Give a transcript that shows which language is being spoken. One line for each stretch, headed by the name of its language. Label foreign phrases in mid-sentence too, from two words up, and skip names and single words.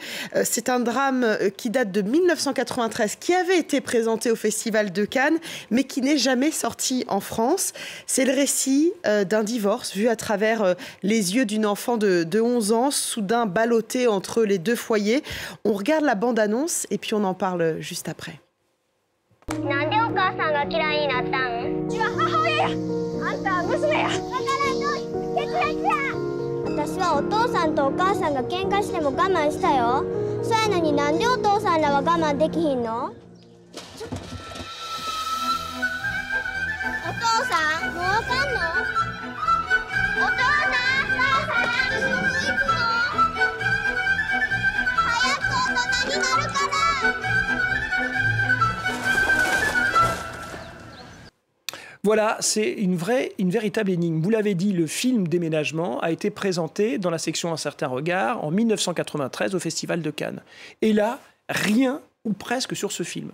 French: C'est un drame qui date de 1993, qui avait été présenté au Festival de Cannes, mais qui n'est jamais sorti en France. C'est le récit d'un divorce vu à travers les yeux d'une enfant de 11 ans, soudain ballottée entre les deux foyers. On regarde la bande-annonce et puis on en parle juste après.
Japanese: なんでお母さんが嫌いになったん？うちは母親や。あんたは娘や。だからの決裂や。私はお父さんとお母さんが喧嘩しても我慢したよ。そやのになんでお父さんらは我慢できひんの？お父さん、もうあかんの？お父さん、母さん、どこ行くの？早く大人になるから。
French: Voilà, c'est une véritable énigme. Vous l'avez dit, le film Déménagement a été présenté dans la section Un certain regard en 1993 au Festival de Cannes. Et là, rien ou presque sur ce film.